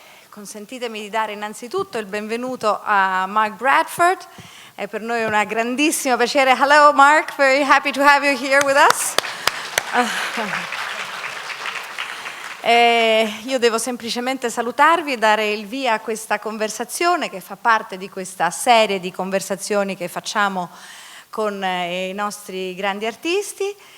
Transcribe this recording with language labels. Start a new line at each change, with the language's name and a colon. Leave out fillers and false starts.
Italian: Consentitemi di dare innanzitutto il benvenuto a Mark Bradford. È per noi un grandissimo piacere.
English: Hello Mark, very happy to have you here with us.
Italian: Io devo semplicemente salutarvi e dare il via a questa conversazione che fa parte di questa serie di conversazioni che facciamo con i nostri grandi artisti.